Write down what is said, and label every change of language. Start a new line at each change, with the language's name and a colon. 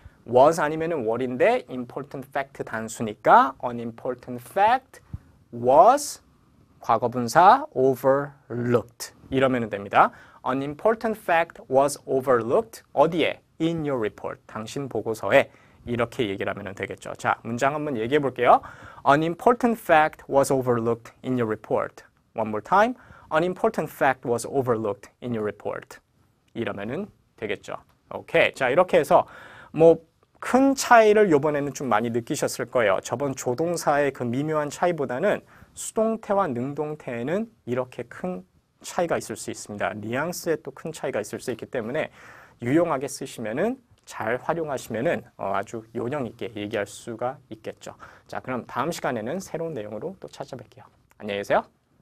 Korean: was 아니면은 were인데 important fact 단수니까
English: an important fact was
Korean: 과거 분사 overlooked 이러면 됩니다.
English: An important fact was overlooked
Korean: 어디에?
English: In your report.
Korean: 당신 보고서에 이렇게 얘기를 하면 되겠죠. 자, 문장 한번 얘기해 볼게요.
English: An important fact was overlooked in your report. One more time. An important fact was overlooked in your report.
Korean: 이러면은 되겠죠. 오케이. 자, 이렇게 해서 뭐 큰 차이를 이번에는 좀 많이 느끼셨을 거예요. 저번 조동사의 그 미묘한 차이보다는 수동태와 능동태에는 이렇게 큰 차이가 있을 수 있습니다. 뉘앙스에 또 큰 차이가 있을 수 있기 때문에 유용하게 쓰시면은 잘 활용하시면은 아주 요령 있게 얘기할 수가 있겠죠. 자, 그럼 다음 시간에는 새로운 내용으로 또 찾아뵐게요. 안녕히 계세요.